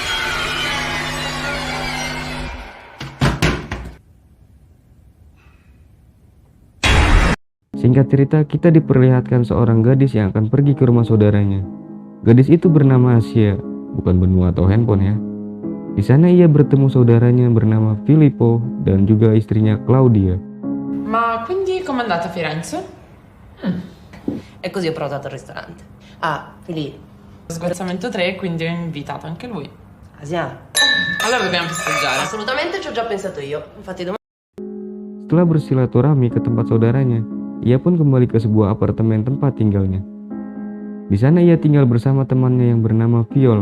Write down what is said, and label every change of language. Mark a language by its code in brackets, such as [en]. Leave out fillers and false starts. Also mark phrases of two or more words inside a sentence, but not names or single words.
[id] Singkat cerita, kita diperlihatkan seorang gadis yang akan pergi ke rumah saudaranya. Gadis itu bernama Asia, bukan benua atau handphone ya. Di sana ia bertemu saudaranya bernama Filippo dan juga istrinya Claudia. [it] Ma quindi com'è andata a Firenze? E così ho prenotato il ristorante. Ah, Filippo. Sgozzamento 3, quindi ho invitato anche lui. Asia. Allora dobbiamo festeggiare. Assolutamente ci ho già pensato io. Infatti domani. [id] Setelah bersilaturahmi ke tempat saudaranya, ia pun kembali ke sebuah apartemen tempat tinggalnya. Di sana ia tinggal bersama temannya yang bernama Viola.